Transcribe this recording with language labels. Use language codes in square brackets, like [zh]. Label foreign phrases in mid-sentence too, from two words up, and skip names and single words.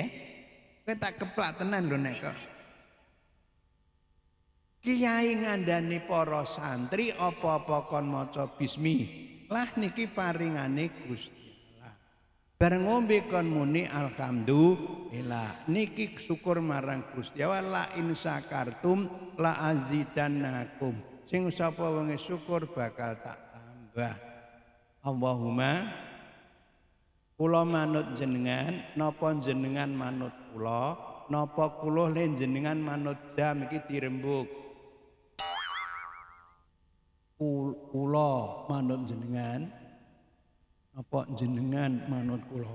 [jv] Kowe tak keplak tenan lho nek kok. Kiai ngandani para santri apa-apa kon maca bismillah niki paringane Gusti. Bareng ngombe kon muni alhamdulillah niki syukur marang Gusti Allah. [ar] لئن شكرتم لأزيدنكم. [jv] Sing sapa wong syukur bakal tak tambah. Allahumma kula manut jenengan napa jenengan manut kula napa kula le jenengan manut jam iki dirembuk. Kula manut jenengan apa jenengan manut kula?